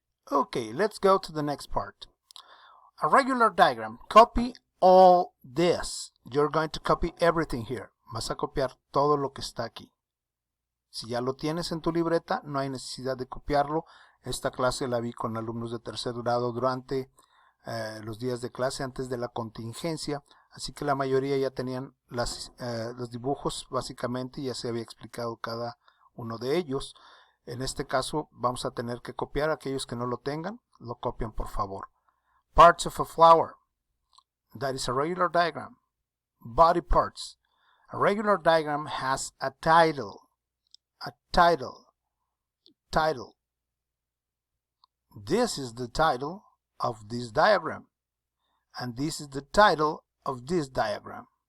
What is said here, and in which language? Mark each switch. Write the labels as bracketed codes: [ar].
[en] Okay, let's go to the next part. A regular diagram. Copy all this. You're going to copy everything here. [es] Vas a copiar todo lo que está aquí. Si ya lo tienes en tu libreta, no hay necesidad de copiarlo. Esta clase la vi con alumnos de 3er grado durante los días de clase antes de la contingencia. Así que la mayoría ya tenían los dibujos básicamente, ya se había explicado cada uno de ellos. En este caso vamos a tener que copiar. Aquellos que no lo tengan, lo copian por favor. [en] Parts of a flower. That is a regular diagram. Body parts. A regular diagram has a title. Title. This is the title of this diagram. And this is the title of this diagram.